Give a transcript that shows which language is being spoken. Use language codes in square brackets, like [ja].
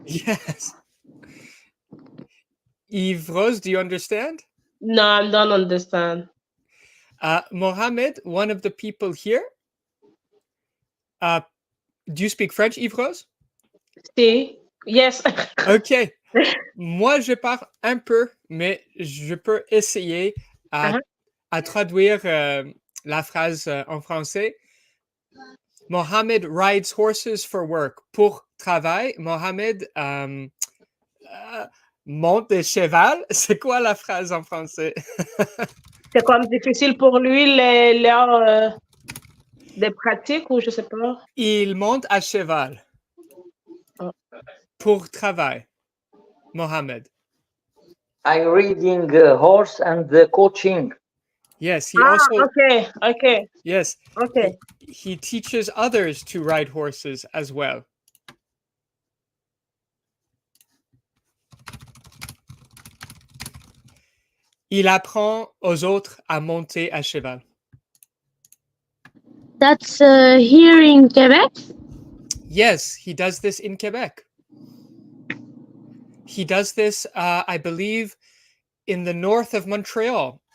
[en] Yes. Yves Rose, do you understand? No, I don't understand. Mohammed, one of the people here. Do you speak French, Yves Rose? Si. Yes. Ok. [fr] Moi, je parle un peu, mais je peux essayer à traduire la phrase en français. [en] Mohamed rides horses for work. [fr] Pour travail, Mohamed monte des cheval. C'est quoi la phrase en français? C'est comme difficile pour lui l'heure de pratique ou je sais pas. Il monte à cheval. Pour travail, Mohamed. [en] I'm reading horse and coaching. Yes, he also. Okay. Yes. Okay. He teaches others to ride horses as well. [fr] Il apprend aux autres à monter à cheval. [en] That's here in Quebec? Yes, he does this in Quebec. He does this, I believe, in the north of Montreal.